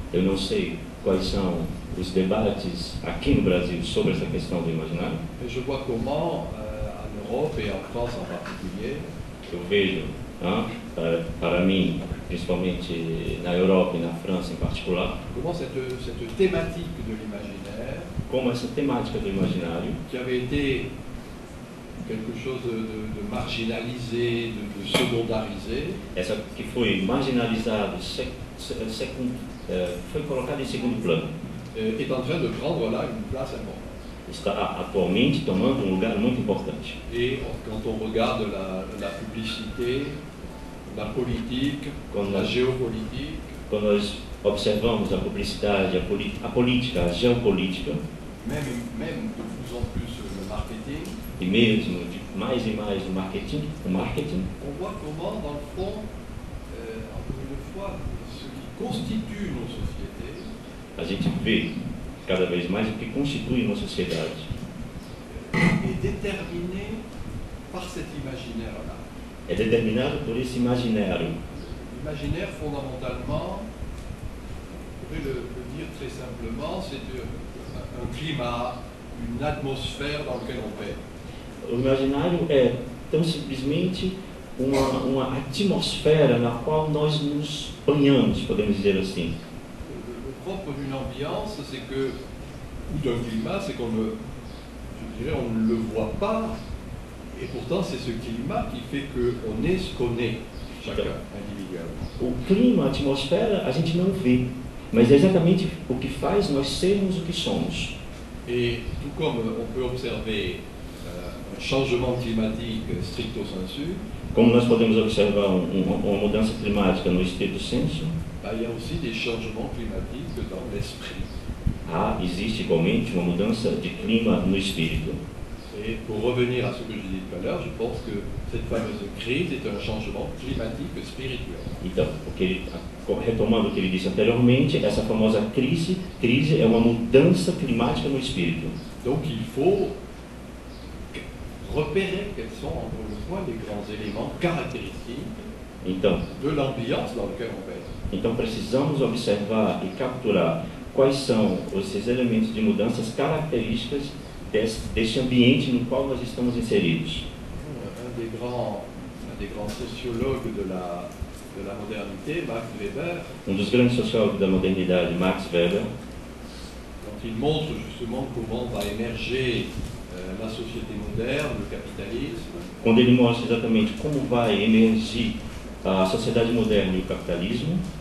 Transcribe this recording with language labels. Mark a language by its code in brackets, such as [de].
[pt] Eu não sei quais são os debates aqui no Brasil sobre essa questão do imaginário. [fr] Mais je vois comment, en Europe et en France en particulier, [pt] Eu vejo, para mim, principalmente na Europa e na França em particular, [fr] comment cette thématique de l'imaginaire, [pt] como essa temática do imaginário, [fr] qui avait été quelque chose de marginalisé, de secondarisé, [pt] essa que foi marginalizado, foi colocado em segundo plano, [fr] est en train de prendre là une place importante. [pt] está atualmente tomando um lugar muito importante. [fr] Et quand on regarde la publicité, la politique, la géopolitique, [pt] quando nós observamos a publicidade, a política, a geopolítica, [fr] même de plus en plus le marketing, [pt] e mesmo de mais e mais o marketing, [fr] on voit comment, dans le fond, encore une fois, ce qui constitue nos sociétés, [pt] a gente vê cada vez mais o que constitui uma sociedade [fr] est déterminé par cet imaginaire-là. [pt] é determinado por esse imaginário. [fr] L'imaginaire, fondamentalement, on pourrait le dire très simplement, c'est un climat, une atmosphère dans laquelle on paie. [pt] O imaginário é tão simplesmente uma atmosfera na qual nós nos banhamos, podemos dizer assim. [fr] Le propre d'une ambiance, c'est que, ou d'un climat, c'est qu'on ne, je dirais, on ne le voit pas, et pourtant c'est ce climat qui fait qu'on est ce qu'on est, chacun, individuellement. [pt] O clima, a atmosfera, a gente não vê, mas é exatamente o que faz nós sermos o que somos. [fr] Et tout comme on peut observer un changement climatique stricto sensu, [pt] Como nós podemos observar uma mudança climática no estrito sensu, [fr] il y a aussi des changements climatiques dans l'esprit. [pt] existe igualmente uma mudança de clima no espírito. [fr] Et pour revenir à ce que je disais tout à l'heure, je pense que cette fameuse crise est un changement climatique spirituel. [pt] Então, retomando o que ele disse anteriormente, essa famosa crise é uma mudança climática no espírito. [fr] Donc il faut repérer quels sont, encore une fois, les grands éléments caractéristiques [pt] Então, [fr] de l'ambiance dans laquelle on pèse. [pt] então precisamos observar e capturar quais são esses elementos de mudanças características deste ambiente no qual nós estamos inseridos. [fr] Un des grands sociologues de la modernité, Max Weber, [pt] Dos grandes sociólogos da modernidade, Max Weber, [fr] quand il montre justement comment va émerger la société moderne, le capitalisme, [pt] quando ele mostra exatamente como vai emergir a sociedade moderna e o capitalismo,